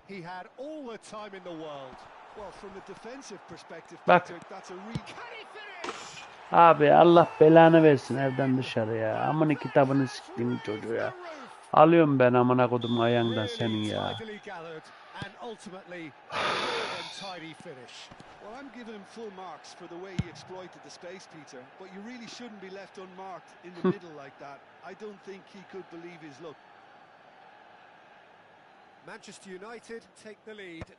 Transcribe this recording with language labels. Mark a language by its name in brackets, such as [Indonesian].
[English] He had all the time in the world. Well, from a defensive perspective, [Turkish] Bak. [English] Peter, that's a real... Can he finish? [Turkish] Abi Allah belanı versin evden dışarı ya. Amına kitabını siktiğim çocuğu ya. Alıyorum ben amına kodum ayağından senin ya. [English] Tidily gathered and ultimately a more than tidy finish. Well, I'm giving him full marks for the way he exploited the space, Peter. But you really shouldn't be left unmarked in the middle like that. I don't think he could believe his luck. Manchester United take the lead.